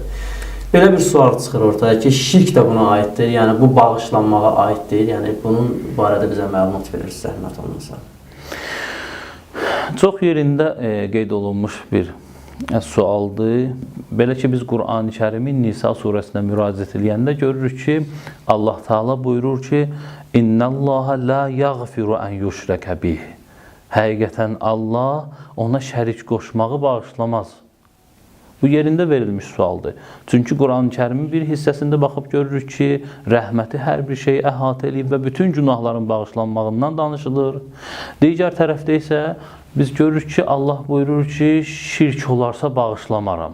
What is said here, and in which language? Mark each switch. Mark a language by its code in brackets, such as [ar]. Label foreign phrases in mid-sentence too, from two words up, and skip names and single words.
[az] Belə bir sual çıxır ortaya ki, şirk də buna aiddir, yəni bu bağışlanmağa aiddir, yəni bunun barədə bizə məlumat verirsiniz, zəhmət olmasa. Çox yerində qeyd olunmuş bir sualdır. Belə ki, biz Quran-ı Kərimin Nisa surəsinə müraciət edəndə görürük ki, Allah Taala buyurur ki, [ar] إن الله لا يغفر أن يشرك به. [az] Həqiqətən Allah ona şərik qoşmağı bağışlamaz. Bu yerində verilmiş sualdır. Çünki Quran-ı Kərimin bir hissəsində baxıb görürük ki, rəhməti hər bir şeyi əhatə edib və bütün günahların bağışlanmağından danışılır. Digər tərəfdə isə biz görürük ki, Allah buyurur ki, şirk olarsa bağışlamaram.